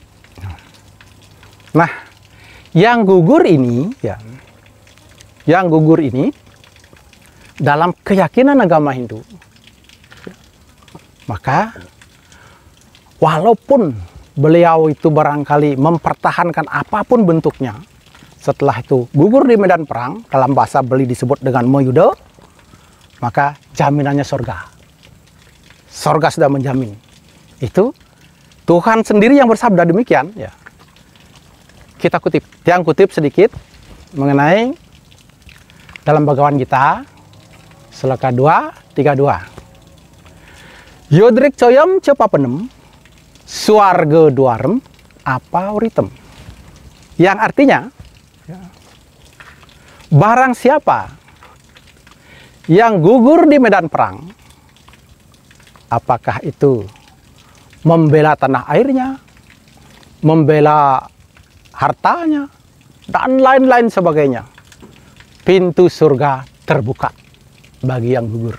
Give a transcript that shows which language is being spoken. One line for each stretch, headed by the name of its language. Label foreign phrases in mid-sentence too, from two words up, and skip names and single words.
Indonesian: Nah, yang gugur ini, ya, yang gugur ini dalam keyakinan agama Hindu, maka walaupun beliau itu barangkali mempertahankan apapun bentuknya, setelah itu gugur di medan perang, dalam bahasa Bali disebut dengan Mayuda, maka jaminannya surga. Surga sudah menjamin. Itu Tuhan sendiri yang bersabda demikian. Ya. Kita kutip, yang kutip sedikit mengenai dalam Bhagavad Gita, Sloka 2:32.
Sanskrit: Yodrik coyam cepapenem, suarga duarem apa uritem.
Indonesian: Yang artinya, barang siapa yang gugur di medan perang, apakah itu membela tanah airnya, membela hartanya, dan lain-lain sebagainya, pintu surga terbuka bagi yang gugur.